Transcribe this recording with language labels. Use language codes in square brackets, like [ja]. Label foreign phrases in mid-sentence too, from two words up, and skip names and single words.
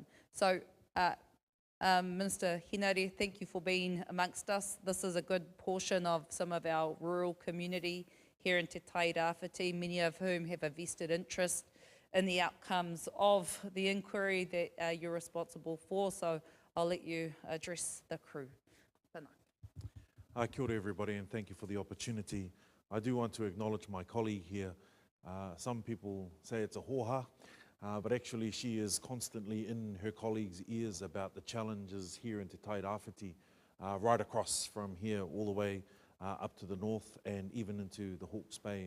[en] So, Minister Hinari, thank you for being amongst us. This is a good portion of some of our rural community here in Te Tai Rāwhiti, many of whom have a vested interest in the outcomes of the inquiry that you're responsible for. So I'll let you address the crew. Kia ora everybody, and thank you for the opportunity. I do want to acknowledge my colleague here. Some people say it's a hoha, but actually she is constantly in her colleagues' ears about the challenges here in Te Tai Rāwhiti, right across from here all the way up to the north and even into the Hawke's Bay.